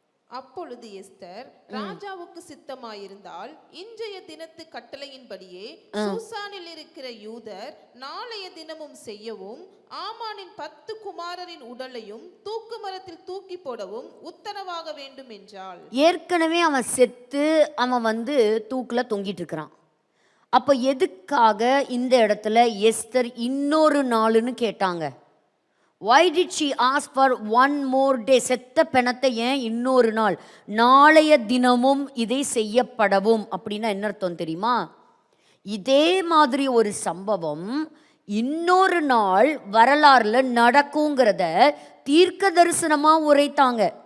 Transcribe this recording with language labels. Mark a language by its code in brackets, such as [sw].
[ta] அப்பொழுது எஸ்தர் ராஜாவுக்கு சித்தமாயிருந்தால் இன்றைய தினத்து கட்டளையின்படியே சூசானில் இருக்கிற யூதர் நாளைய தினமும் செய்யவும், ஆமானின் 10 குமாரரின் உடலையும் தூக்கு மரத்தில் தூக்கி போடவும் உத்தரவாக வேண்டும் என்றாள். ஏற்கனவே அவன் செத்து அவன் தூக்குல தொங்கிட்டு இருக்கிறான். அப்போ எதுக்காக இந்த இடத்துல எஸ்தர் இன்னொரு நாளுன்னு கேட்டாங்க? [en] Why did she ask for one more day? [ta] செத்த பிணத்தை ஏன் இன்னொரு நாள், நாளைய தினமும் இதை செய்யப்படவும் அப்படின்னா என்ன அர்த்தம் தெரியுமா? இதே மாதிரி ஒரு சம்பவம் இன்னொரு நாள் வரலாறுல நடக்குங்கிறத தீர்க்க தரிசனமாக உரைத்தாங்க.